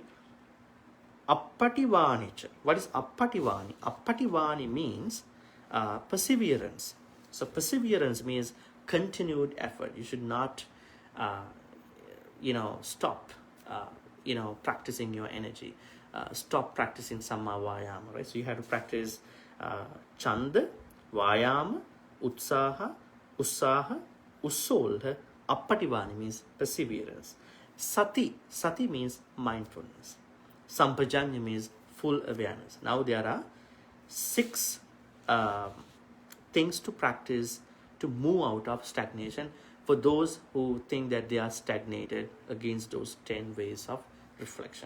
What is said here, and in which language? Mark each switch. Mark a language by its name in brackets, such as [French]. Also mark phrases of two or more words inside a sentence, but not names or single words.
[English] Appativanicha. What is appativani? Appativani means perseverance. So perseverance means continued effort. You should not stop practicing your energy, stop practicing [Pali] samma vayama, [English] right? So you have to practice [Pali] chanda, vayama, utsaha, ussolha. [English] Appativani means perseverance. Sati means mindfulness. Sampajanya means full awareness. Now there are 6 things to practice to move out of stagnation for those who think that they are stagnated against those 10 ways of reflection.